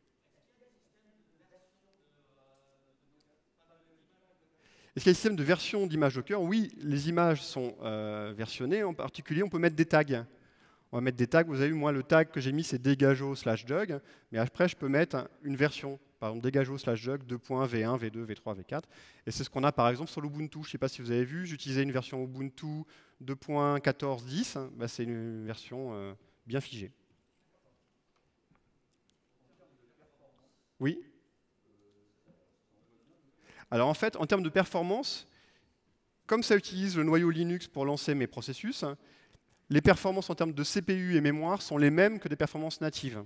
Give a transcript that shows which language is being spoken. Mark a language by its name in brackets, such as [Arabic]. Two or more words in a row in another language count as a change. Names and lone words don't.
[French] Est-ce qu'il y a un système de version d'image Docker? Oui, les images sont versionnées. En particulier, on peut mettre des tags. On va mettre des tags. Vous avez vu, moi, le tag que j'ai mis, c'est degajo/jug. Mais après, je peux mettre une version. Par exemple, degajo/jug 2.v1, v2, v3, v4. Et c'est ce qu'on a, par exemple, sur l'Ubuntu. Je ne sais pas si vous avez vu, j'utilisais une version Ubuntu 2.14.10. Bah, c'est une version bien figée. Oui. Alors en fait, en termes de performance, comme ça utilise le noyau Linux pour lancer mes processus, les performances en termes de CPU et mémoire sont les mêmes que des performances natives.